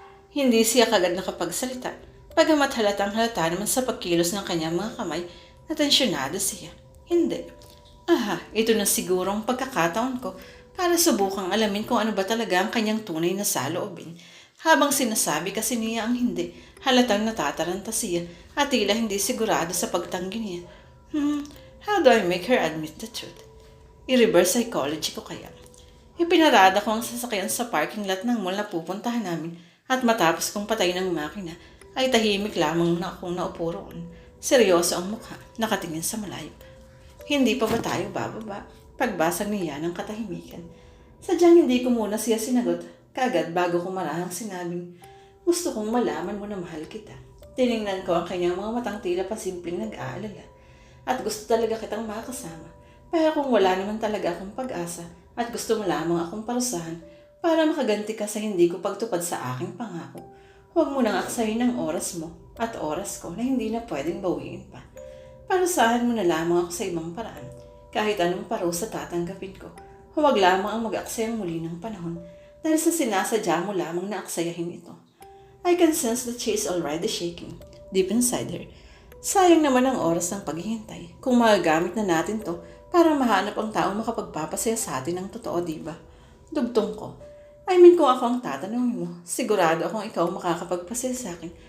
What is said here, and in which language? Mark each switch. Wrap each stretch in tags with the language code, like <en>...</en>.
<tl>Hindi siya kagad nakapagsalita. Pagamat halatang halata naman sa pagkilos ng kanyang mga kamay, natensyonado siya. Hindi. Ito na siguro ang pagkakataon ko para subukang alamin kung ano ba talaga ang kanyang tunay na saloobin. Habang sinasabi kasi niya ang hindi, halatang natataranta siya at tila hindi sigurado sa pagtanggi niya.</tl> <en>How do I make her admit the truth?</en> <tl>I-reverse psychology ko kaya. Ipinarada ko ang sasakyan sa parking lot ng mall na pupuntahan namin at matapos kong patay ng makina ay tahimik lamang na akong naupo roon. Seryoso ang mukha, nakatingin sa malayo. Hindi pa ba tayo bababa? Pagbasag niya ng katahimikan. Sadyang hindi ko muna siya sinagot kagad bago ko marahang sinabing, gusto kong malaman mo na mahal kita. Tiningnan ko ang kanyang mga matang tila pasimpleng nag-aalala at gusto talaga kitang makasama. Pero kung wala naman talaga akong pag-asa at gusto mo lamang akong parusahan para makaganti ka sa hindi ko pagtupad sa aking pangako, huwag mo nang aksayin ang oras mo at oras ko na hindi na pwedeng bawiin pa. Parusahan mo na lamang ako sa ibang paraan. Kahit anong parusa tatanggapin ko, huwag lamang ang mag-aksayang muli ng panahon dahil sa sinasadya mo lamang na aksayahin ito.</tl> <en>I can sense that she is already shaking deep inside her.</en> <tl>Sayang naman ang oras ng paghihintay kung magagamit na natin to para mahanap ang taong makapagpapasaya sa atin ng totoo, diba? Dugtong ko. Kung ako ang tatanungin mo, sigurado akong ikaw makakapagpasaya sa akin.</tl>